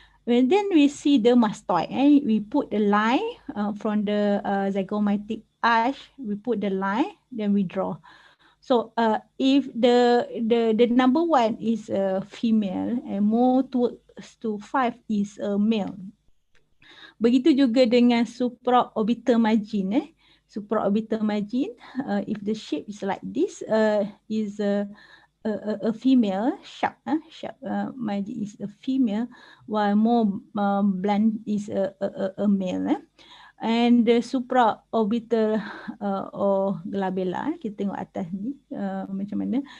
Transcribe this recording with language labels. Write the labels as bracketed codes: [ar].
[en] And then we see the mastoid. We put the line from the zygomatic arch, we put the line, then we draw. So if the number 1 is a female and more towards to 5 is a male. [ms] Begitu juga dengan supraorbital margin. [en] Supraorbital margin, if the shape is like this, is a female, sharp margin is a female, while more blunt is a male. And the supraorbital or glabella, [ms] kita tengok atas ni macam mana.